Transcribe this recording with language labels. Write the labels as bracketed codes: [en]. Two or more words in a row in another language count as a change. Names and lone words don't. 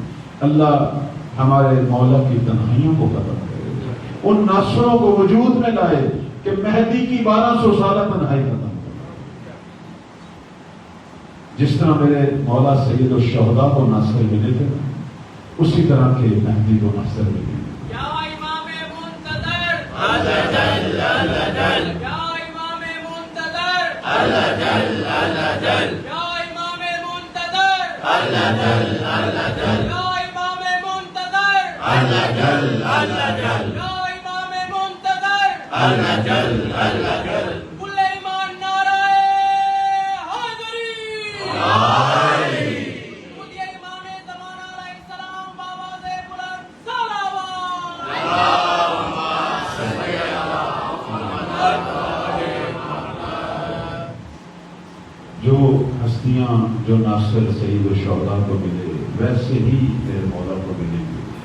[ur] اللہ ہمارے مولا کی تنہائیوں کو ختم کرے، ان ناصروں کو وجود میں لائے کہ مہدی کی 1200 سالہ تنہائی ختم. جس طرح میرے مولا سید الشہداء کو ناصر ملے تھے، اسی طرح کے مہدی کو ناصر ملے. [ar] یا امام منتظر الجل الجل، یا امام منتظر الجل الجل، یا امام منتظر الجل الجل، یا امام منتظر الجل الجل، یا امام منتظر الجل الجل. کل ایمان [ur] نعرہ حیدری. مجھے امام زمانہ علیہ السلام بآواز بلند صلوات. جو ہستیاں جو ناصر سید الشہداء کو ملے ویسے ہی میرے مولا کو ملیں گے.